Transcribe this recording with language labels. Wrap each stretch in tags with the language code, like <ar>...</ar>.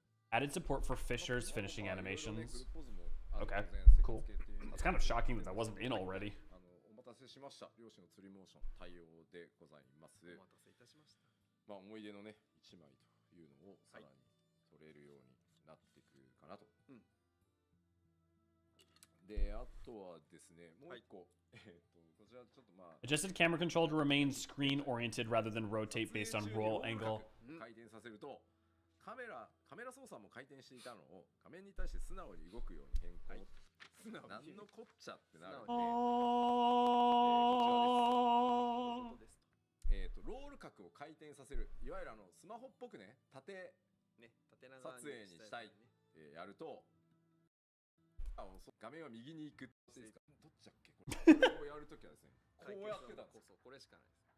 <en>Added support for Fisher's finishing animations. Okay, cool. It's kind of shocking that wasn't in already.</en> <ja>お待たせしました。漁師の釣りモーション対応でございます。お待たせいたしました。まあ思い出のね1枚というのをさらに取れるようになってくるかなと。であとはですねもう一個こちらちょっとまあ</ja> <en>Adjusted camera control to remain screen oriented rather than rotate based on roll angle.</en> <ja>回転させるとカメラ操作も回転していたのを画面に対して素直に動くように変更。何のこっちゃってなるんで、ロール角を回転させる、いわゆるスマホっぽくね、縦撮影にしたいってやると、画面は右に行くってどっちだっけこれをやるときはですね、こうやってたんですよ。これしかないです。</ja>